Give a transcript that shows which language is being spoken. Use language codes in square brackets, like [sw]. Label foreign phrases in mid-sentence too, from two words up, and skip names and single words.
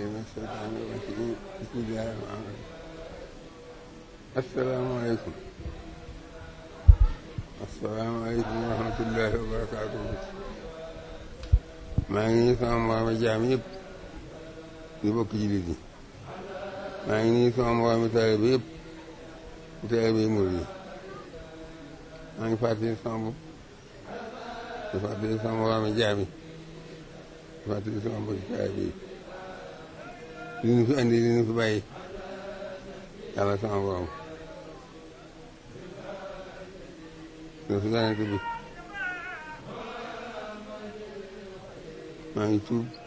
[ar] الشيطان الرجيم بسم الله الرحمن الرحيم السلام عليكم ورحمة الله وبركاته [wo] maa ngi nuyu sama moromi jaam yëpp di bokk jullit yi maa ngi nuyu sama moromi taalibe yëpp di taalibe murid yi maa ngi fàttali sama bopp di fàttali sama moromi jaam yi di fàttali sama mbokki taalibe yi li ñu fi andi li ñu fi bàyyi yàlla sama borom li fi yonent bi maa ngi tuub